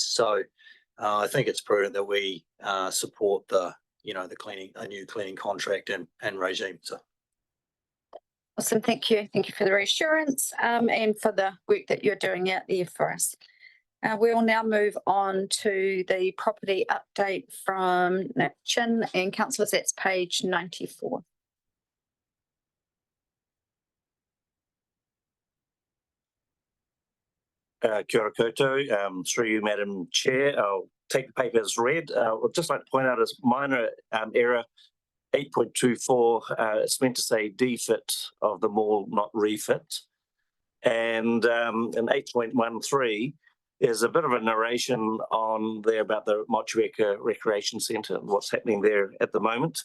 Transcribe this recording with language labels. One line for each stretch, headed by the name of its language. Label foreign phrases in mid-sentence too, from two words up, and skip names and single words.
English: So, I think it's prudent that we support the cleaning, a new cleaning contract and regime. So. Awesome, thank you. Thank you for the reassurance and for the work that you're doing out there for us. We will now move on to the property update from Nat Chin and councillors. That's page 94.
Māori: Kia ora koutou,
English: through you, Madam Chair. I'll take the paper as read. I'd just like to point out a minor error, 8.24, it's meant to say defit of the mall, not refit. And in 8.13, there's a bit of a narration on there about the Motueka Recreation Centre and what's happening there at the moment.